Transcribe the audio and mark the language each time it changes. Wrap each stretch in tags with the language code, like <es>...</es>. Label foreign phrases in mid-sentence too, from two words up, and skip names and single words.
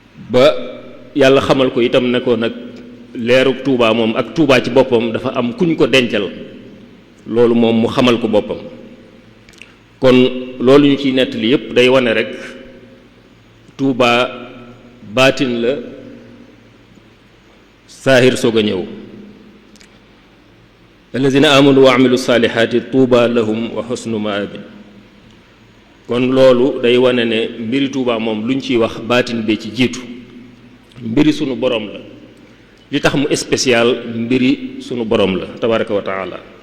<wo>Ba Yàlla xamal ko itam ne ko nag leerug Touba moom ak Touba ci boppam dafa am kuñ ko dencal, loolu moom mu xamal ko boppam. Kon loolu ñu ciy nettali yépp day wane rek Touba baatin la, saahir soog a ñëw.</wo> <ar>الذين آمنوا وعملوا الصالحات طوبى لهم وحسن مآب.</ar> <wo>Kon loolu day wane ne mbiri Touba moom luñ ciy wax, baatin bi ci jiitu, mbiri sunu borom la. Li tax mu spécial, mbiri sunu borom la,</wo> <ar>تبارك وتعالى.</ar>